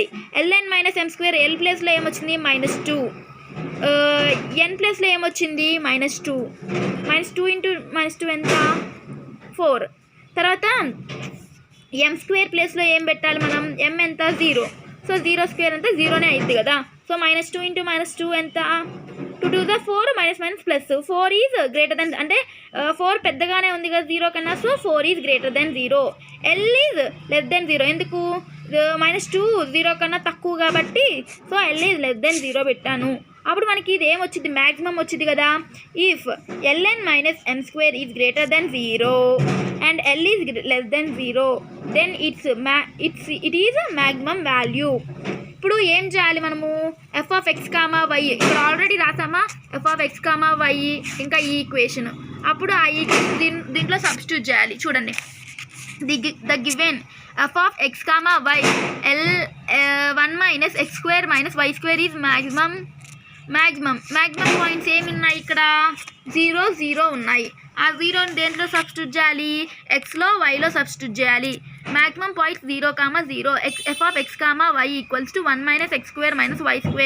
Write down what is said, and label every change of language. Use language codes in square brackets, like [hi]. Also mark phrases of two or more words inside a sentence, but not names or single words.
[te] ln - m², l ప్లేస్లో ఏమొచ్చింది -2, n ప్లేస్లో ఏమొచ్చింది -2. -2 × -2 ఎంత, 4. తర్వాత m² ప్లేస్లో ఏం పెట్టాలి మనం, m ఎంత, 0. సో 0² ఎంత, 0నే అయింది కదా. సో -2 × -2 ఎంత, 2 to the 4 -+ 4 [en] is greater than, [te] అంటే 4 పెద్దగానే ఉంది కదా 0 కన్నా. సో 4 [en] is greater than [te] 0. L [en] is less than [te] 0, ఎందుకు, -2 0 కన్నా తక్కువ కాబట్టి. సో L [en] is less than [te] 0 పెట్టాను. అప్పుడు మనకి ఇది ఏమొచ్చింది, మ్యాక్సిమం వచ్చింది కదా. [en] if ln - m² is greater than 0 and L is less than 0, then it is maximum value. [te] ఇప్పుడు ఏం చేయాలి మనము, f(x, y) ఇక్కడ ఆల్రెడీ రాసామా, f(x, y) ఇంకా ఈ ఈక్వేషన్. అప్పుడు ఆ దీంట్లో సబ్స్టిట్యూట్ చేయాలి. చూడండి, [en] the given [te] f(x, y) L1 - x² - y² [en] is maximum points [te] ఏమి ఉన్నాయి ఇక్కడ, 0 0 ఉన్నాయి. ఆ 0ని దేంట్లో సబ్స్టిట్యూట్ చేయాలి, ఎక్స్లో వైలో సబ్స్టిట్యూట్ చేయాలి. [en] maximum points [te] 0, 0. f(x, y) [en] equals to [te] 1 - x² - y².